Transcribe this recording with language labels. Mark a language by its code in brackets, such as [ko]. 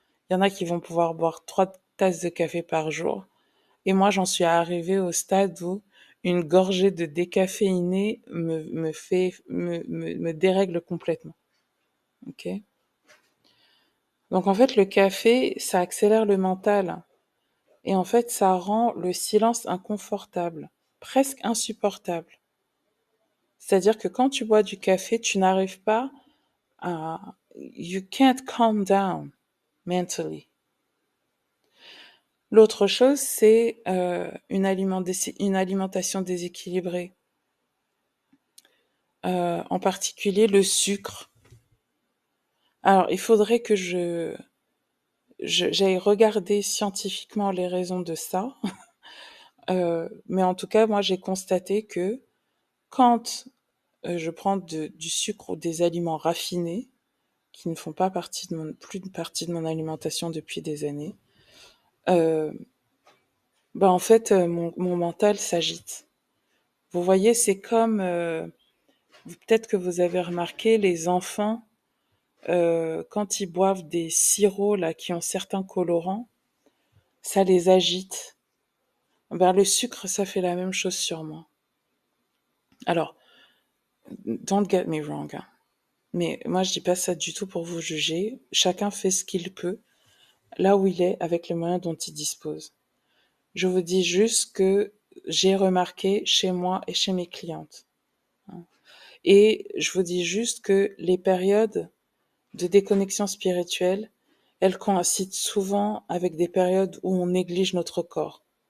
[fr] Il y en a qui vont pouvoir boire 3 tasses de café par jour. Et moi, j'en suis arrivée au stade où une gorgée de décaféiné me dérègle complètement. Ok? Donc en fait, le café, ça accélère le mental. Et en fait, ça rend le silence inconfortable, presque insupportable. C'est-à-dire que quand tu bois du café, tu n'arrives pas à... [en] You can't calm down mentally. [fr] L'autre chose, c'est une alimentation déséquilibrée. En particulier le sucre. Alors, il faudrait que j'aille regarder scientifiquement les raisons de ça. Mais en tout cas, moi, j'ai constaté que quand je prends du sucre ou des aliments raffinés, qui ne font pas plus de partie de mon alimentation depuis des années, euh, bah en fait, mon mental s'agite. Vous voyez, c'est comme, peut-être que vous avez remarqué, les enfants, quand ils boivent des sirops là qui ont certains colorants, ça les agite. Ben, le sucre, ça fait la même chose sur moi. [en] Alors, don't get me wrong, hein. [fr] Mais moi, je dis pas ça du tout pour vous juger. Chacun fait ce qu'il peut, là où il est, avec les moyens dont il dispose. Je vous dis juste que j'ai remarqué chez moi et chez mes clientes. Et je vous dis juste que les périodes de déconnexion spirituelle, elles coïncident souvent avec des périodes où on néglige notre corps.